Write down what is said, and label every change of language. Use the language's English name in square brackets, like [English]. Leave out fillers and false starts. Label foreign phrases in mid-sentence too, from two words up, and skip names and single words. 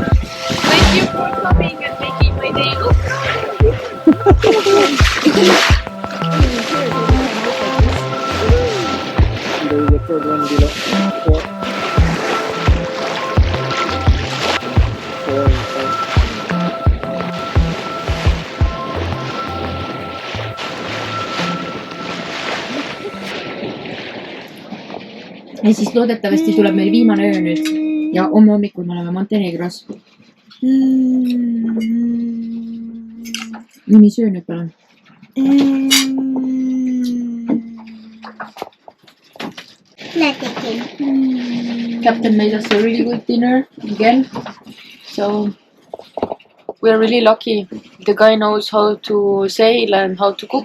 [English] Thank you for coming and making my day. Look. There is a third one below. Four and five. [Estonian] ja siis loodetavasti tuleb meil viimane öö nüüd ja homme hommikul me oleme Montenegros. Nimi söö nüüd palun. [English] Nothing. Captain made us a really good dinner again. So we're really lucky. The guy knows how to sail and how to cook.